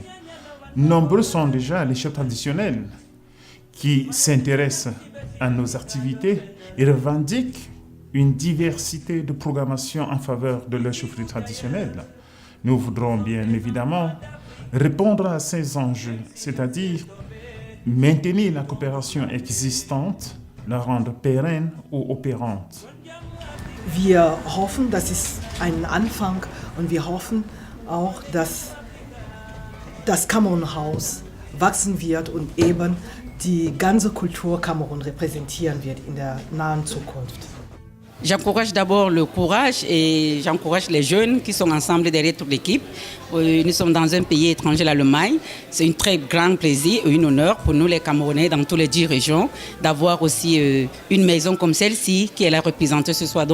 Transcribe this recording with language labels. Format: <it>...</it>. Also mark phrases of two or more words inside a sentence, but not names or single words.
<fr>Nombreux sont déjà les chefs traditionnels qui s'intéressent à nos activités et revendiquent une diversité de programmation en faveur de leur chefferie traditionnelle. Nous voudrons bien évidemment répondre à ces enjeux, c'est-à-dire maintenir la coopération existante, la rendre pérenne ou opérante.</fr> <de>Wir hoffen, das ist ein Anfang und wir hoffen auch, dass das Kamerun-Haus wachsen wird und eben die ganze Kultur Kamerun repräsentieren wird in der nahen Zukunft.</de> <fr>J'encourage d'abord le courage et j'encourage les jeunes qui sont ensemble derrière toute l'équipe. Nous sommes dans un pays étranger, l'Allemagne. C'est un très grand plaisir et un honneur pour nous les Camerounais dans toutes les 10 régions d'avoir aussi une maison comme celle-ci qui est la représentée ce soir.</fr>